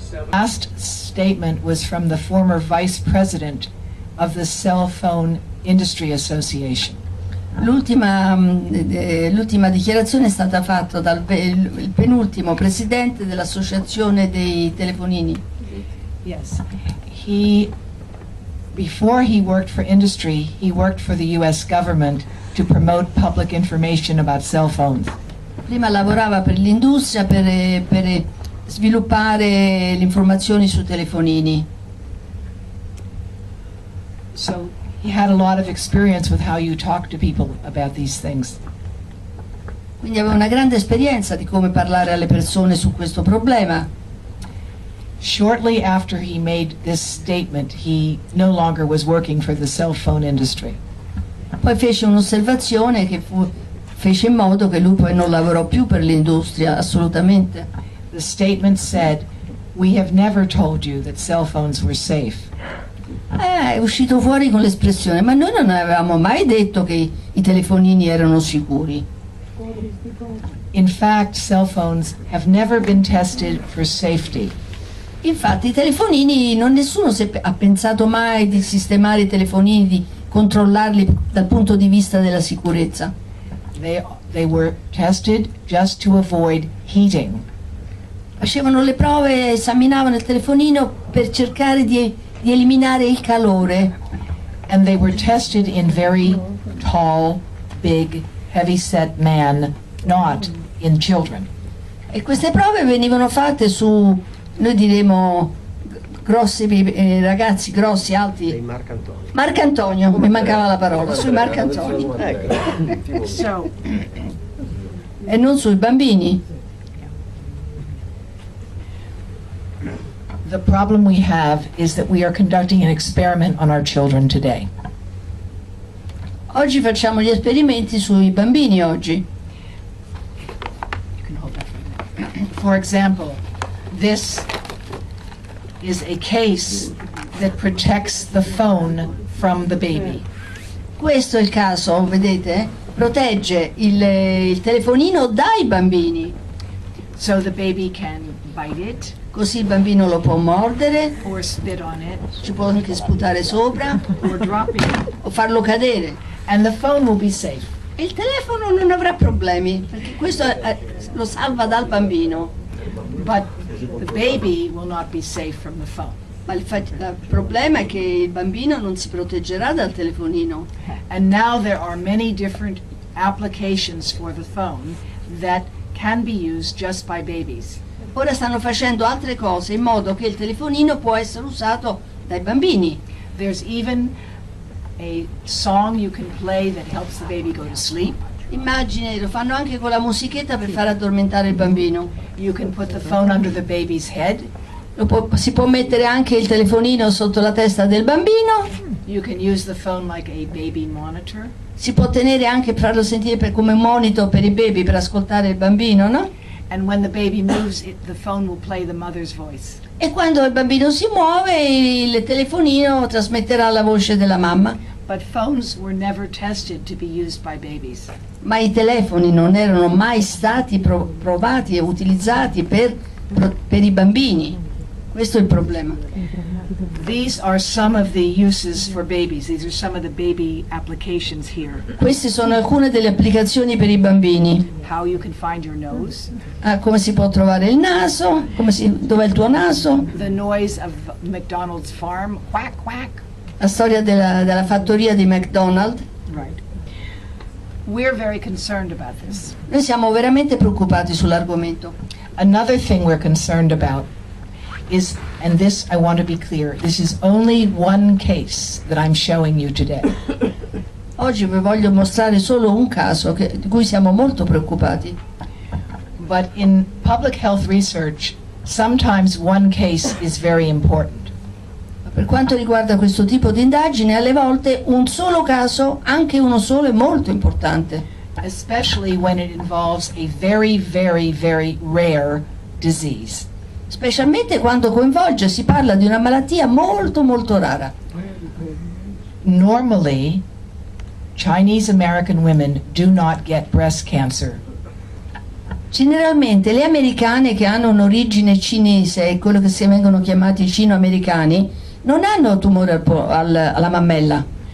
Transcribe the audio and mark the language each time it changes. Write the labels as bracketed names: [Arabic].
[English] Last statement was from the former vice president of the Cell Phone Industry Association. [Italian] L'ultima dichiarazione è stata fatta dal penultimo presidente dell'Associazione dei telefonini. [English] Yes. Before he worked for industry, he worked for the US government to promote public information about cell phones. [Italian] Prima lavorava per l'industria per sviluppare le informazioni sui telefonini. [English] So he had a lot of experience with how you talk to people about these things. [Italian] Quindi aveva una grande esperienza di come parlare alle persone su questo problema. [English] Shortly after he made this statement, he no longer was working for the cell phone industry. [Italian] Poi fece un'osservazione che fece in modo che lui poi non lavorò più per l'industria, assolutamente. [English] The statement said, "We have never told you that cell phones were safe." [Italian] È uscito fuori con l'espressione, ma noi non avevamo mai detto che i telefonini erano sicuri. [English] In fact, cell phones have never been tested for safety. [Italian] Infatti i telefonini, nessuno ha pensato mai di sistemare i telefonini, di controllarli dal punto di vista della sicurezza. [English] They were tested just to avoid heating. [Italian] Facevano le prove, esaminavano il telefonino per cercare di eliminare il calore. [English] And they were tested in very tall, big, heavy-set men, not in children. [Italian] E queste prove venivano fatte su, noi diremo, grossi ragazzi grossi, alti. Marcantonio, mi mancava la parola, sui Marcantoni. [English] So, [Italian] E non sui bambini. [English] the problem we have is that we are conducting an experiment on our children today. [Italian] Oggi facciamo gli esperimenti sui bambini oggi. [English] For example, this is a case that protects the phone from the baby. [Italian] Questo è il caso, vedete? Protegge il telefonino dai bambini. [English] So the baby can bite it [Italian] così il bambino lo può mordere, [English] or spit on it [Italian] ci può anche sputare sopra [English] or drop it, [Italian] o farlo cadere. [English] and the phone will be safe. [Italian] E il telefono non avrà problemi, perché questo lo salva dal bambino. [English] But the baby will not be safe from the phone. [Italian] Ma il problema è che il bambino non si proteggerà dal telefonino. [English] And now there are many different applications for the phone that can be used just by babies. [Italian] Ora stanno facendo altre cose in modo che il telefonino può essere usato dai bambini. [English] There's even a song you can play that helps the baby go to sleep. [Italian] Immagine, lo fanno anche con la musichetta per far addormentare il bambino. [English] You can put the phone under the baby's head. [Italian] Si può mettere anche il telefonino sotto la testa del bambino. [English] You can use the phone like a baby monitor. [Italian] Si può tenere anche per farlo sentire come monitor per i baby, per ascoltare il bambino, no? [English] And when the baby moves, the phone will play the mother's voice. [Italian] E quando il bambino si muove, il telefonino trasmetterà la voce della mamma. [English] But phones were never tested to be used by babies. [Italian] Ma i telefoni non erano mai stati provati e utilizzati per i bambini. Questo è il problema. [English] These are some of the uses for babies. These are some of the baby applications here. [Italian] Queste sono alcune delle applicazioni per i bambini. [English] How you can find your nose. [Italian] Come si può trovare il naso, dov'è il tuo naso, [English] The noise of McDonald's farm, quack quack. [Italian] la storia della fattoria di McDonald's. [English] Right. We're very concerned about this. [Italian] Noi siamo veramente preoccupati sull'argomento. [English] Another thing we're concerned about is, and this I want to be clear, this is only one case that I'm showing you today. [Italian] Oggi vi voglio mostrare solo un caso di cui siamo molto preoccupati. [English] But in public health research, sometimes one case is very important. [Italian] Per quanto riguarda questo tipo di indagine, alle volte un solo caso, anche uno solo, è molto importante. [English] Especially when it involves a very, very, very rare disease. [Italian] Specialmente quando coinvolge, si parla di una malattia molto molto rara. [English] Normally, Chinese American women do not get breast cancer. [Italian] Generalmente le americane che hanno un'origine cinese, quello che si vengono chiamati cino-americani, non hanno tumore alla mammella.